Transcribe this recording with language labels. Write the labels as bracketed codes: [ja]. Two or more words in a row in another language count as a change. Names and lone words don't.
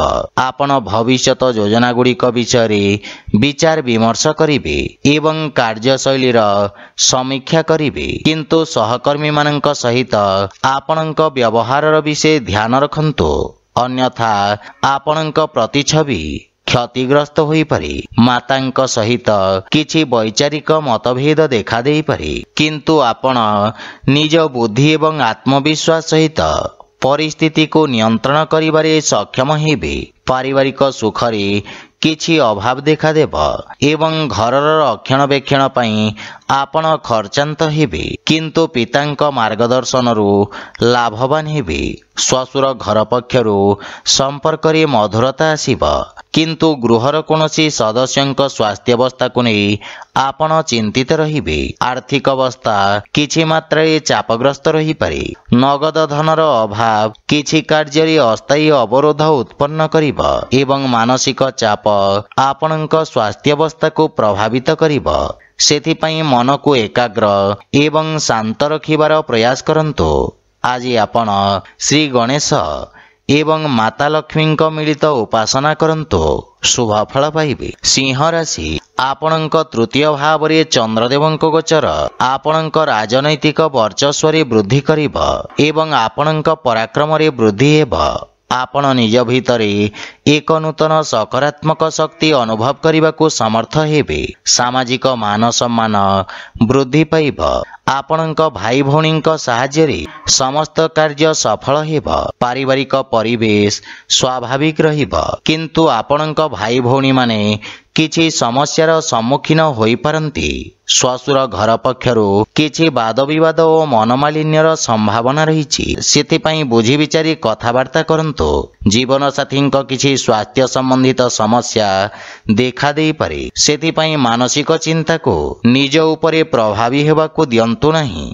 [or] ଆପଣ ଭବିଷ୍ୟତ ଯୋଜନା ଗୁଡ଼ିକ ବିଷୟ ବିଚାର ବିମର୍ଶ କରିବେ ଏବଂ କାର୍ଯ୍ୟଶୈଳୀର ସମୀକ୍ଷା କରିବେ କିନ୍ତୁ ସହକର୍ମୀ ମାନଙ୍କ ସହିତ ଆପଣଙ୍କ ବ୍ୟବହାରର ବିଷୟ ଧ୍ୟାନ ରଖନ୍ତୁ ଅନ୍ୟଥା ଆପଣଙ୍କ ପ୍ରତିଛବି କ୍ଷତିଗ୍ରସ୍ତ ହୋଇ ପାରେ। ମାତାଙ୍କ ସହିତ କିଛି ବୈଚାରିକ ମତଭେଦ ଦେଖା ଦେଇ ପାରେ କିନ୍ତୁ ଆପଣ ନିଜ ବୁଦ୍ଧି ଏବଂ ଆତ୍ମବିଶ୍ୱାସ ସହିତ ପରିସ୍ଥିତି କୁ ନିୟନ୍ତ୍ରଣ କରିବାରେ ସକ୍ଷମ ହେବେ। ପାରିବାରିକ ସୁଖରେ କିଛି ଅଭାବ ଦେଖା ଦେବ ଏବଂ ଘରର ରକ୍ଷଣାବେକ୍ଷଣ ପାଇଁ ଆପଣ ଖର୍ଚ୍ଚାନ୍ତ ହେବେ କିନ୍ତୁ ପିତାଙ୍କ ମାର୍ଗଦର୍ଶନ ରୁ ଲାଭବାନ ହେବେ। ଶ୍ୱଶୁର ଘର ପକ୍ଷରୁ ସମ୍ପର୍କ ରେ ମଧୁରତା ଆସିବ କିନ୍ତୁ ଗୃହର କୌଣସି ସଦସ୍ୟଙ୍କ ସ୍ୱାସ୍ଥ୍ୟ ଅବସ୍ଥା କୁ ନେଇ ଆପଣ ଚିନ୍ତିତ ରହିବେ। ଆର୍ଥିକ ଅବସ୍ଥା କିଛି ମାତ୍ରା ଚାପଗ୍ରସ୍ତ ରହି ପାରେ। ନଗଦ ଧନର ଅଭାବ କିଛି କାର୍ଯ୍ୟ ରେ ଅସ୍ଥାୟୀ ଅବରୋଧ ଉତ୍ପନ୍ନ କରିବ ଏବଂ ମାନସିକ ଚାପ ଆପଣଙ୍କ ସ୍ୱାସ୍ଥ୍ୟ ଅବସ୍ଥା କୁ ପ୍ରଭାବିତ କରିବ। ସେଥିପାଇଁ ମନ କୁ ଏକାଗ୍ର ଏବଂ ଶାନ୍ତ ରଖିବାର ପ୍ରୟାସ କରନ୍ତୁ। ଆଜି ଆପଣ ଶ୍ରୀ ଗଣେଶ ଏବଂ ମାତା ଲକ୍ଷ୍ମୀ ମିଳିତ ଉପାସନା କରନ୍ତୁ ଶୁଭ ଫଳ ପାଇବେ। ସିଂହ ରାଶି ଆପଣଙ୍କ ତୃତୀୟ ଭାବ ରେ ଚନ୍ଦ୍ରଦେବଙ୍କ ଗୋଚର ଆପଣଙ୍କ ରାଜନୈତିକ ବର୍ଚ୍ଚସ୍ୱ ରେ ବୃଦ୍ଧି କରିବ ଏବଂ ଆପଣଙ୍କ ପରାକ୍ରମ ରେ ବୃଦ୍ଧି ହେବ। ଆପଣ ନିଜ ଭିତରେ ଏକ ନୂତନ ସକାରାତ୍ମକ ଶକ୍ତି ଅନୁଭବ କରିବା କୁ ସମର୍ଥ ହେବେ। ସାମାଜିକ ମାନ ସମ୍ମାନ ବୃଦ୍ଧି ପାଇବ। ଆପଣଙ୍କ ଭାଇ ଭଉଣୀ ସାହାଯ୍ୟ ରେ ସମସ୍ତ କାର୍ଯ୍ୟ ସଫଳ ହେବ। ପାରିବାରିକ ପରିବେଶ ସ୍ୱାଭାବିକ ରହିବ କିନ୍ତୁ ଆପଣଙ୍କ ଭାଇ ଭଉଣୀ ମାନେ କିଛି ସମସ୍ୟାର ସମ୍ମୁଖୀନ ହୋଇ ପାରନ୍ତି। ଶ୍ୱଶୁର ଘର ପକ୍ଷରୁ କିଛି ବାଦ ବିବାଦ ଓ ମନମାଳିନ୍ୟର ସମ୍ଭାବନା ରହି ସେଥିପାଇଁ ବୁଝି ବିଚାରି କଥାବାର୍ତ୍ତା କରନ୍ତୁ। ଜୀବନ ସାଥୀ କିଛି ସ୍ୱାସ୍ଥ୍ୟ ସମ୍ବନ୍ଧିତ ସମସ୍ୟା ଦେଖା ଦେଇ ପାରେ ସେଥିପାଇଁ ମାନସିକ ଚିନ୍ତା କୁ ନିଜ ଉପରେ ପ୍ରଭାବୀ ହେବାକୁ ଦିଅନ୍ତୁ ନାହିଁ।